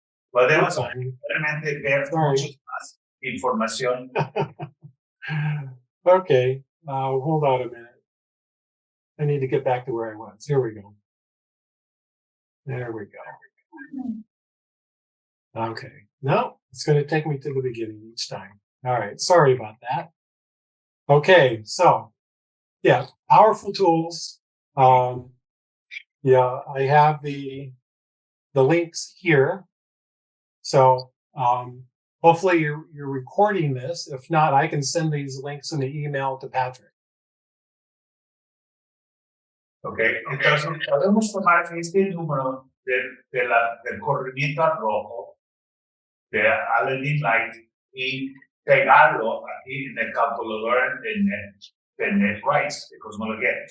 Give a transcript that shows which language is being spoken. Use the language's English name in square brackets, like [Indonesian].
[Spanish] Podemos realmente ver mucho más información. [English] Okay, hold on a minute. I need to get back to where I was. Here we go. There we go. Okay, no, it's going to take me to the beginning each time. All right, sorry about that. Okay, so yeah, powerful tools. Yeah, I have the links here. So hopefully you're recording this. If not, I can send these links in the email to Patrick. [Spanish] Okay, entonces podemos tomar este número del corrimiento al rojo, de Aladdin Light, y pegarlo aquí en el calculador de NetRice, de cosmología.